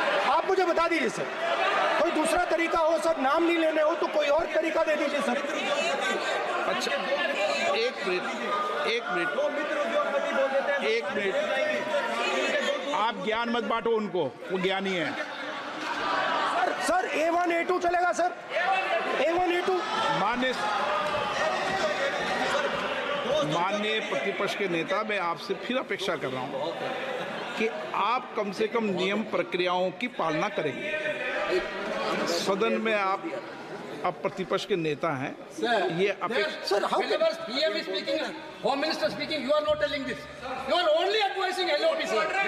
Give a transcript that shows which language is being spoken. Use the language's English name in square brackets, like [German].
[Hindi] आप मुझे बता दीजिए सर, कोई दूसरा तरीका हो सर, नाम नहीं लेने हो तो कोई और तरीका दे दीजिए सर। अच्छा, एक मिनट, आप ज्ञान मत बांटो उनको, वो ज्ञानी है। सर A1 A2 चलेगा सर, A1 A2। माननीय प्रतिपक्ष के नेता, मैं आपसे फिर अपेक्षा कर रहा हूं कि आप कम से कम नियम प्रक्रियाओं की पालना करेंगे। सदन में आप प्रतिपक्ष के नेता हैं, ये अपेक्षा। [English] Sir how Whenever PM is speaking, Home Minister speaking, you are not telling this. You are only advising LOP, sir.